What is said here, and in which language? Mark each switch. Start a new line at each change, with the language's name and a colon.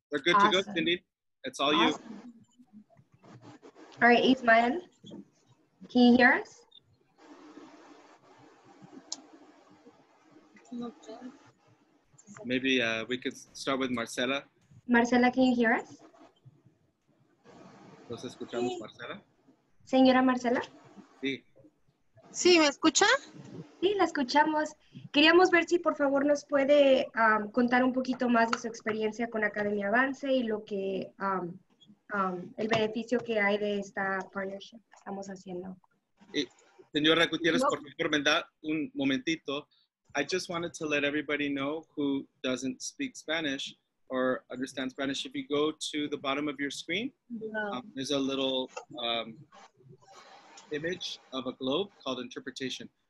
English: They're good to go, Cindy. It's all you. All right, Ismael, can you hear us? Maybe we could start with Marcela. Marcela, can you hear us?
Spanish: ¿Nos escuchamos, Marcela? Señora Marcela. Sí. Sí, ¿me escucha? Sí, la escuchamos. Queríamos ver si por favor nos puede contar un poquito más de su experiencia con Academia Avance y lo que el beneficio que hay de esta partnership que estamos haciendo. Señora Gutierrez, por favor, me da un momentito.
English: I just wanted to let everybody know who doesn't speak Spanish or understand Spanish. If you go to the bottom of your screen, there's a little image of a globe called interpretation.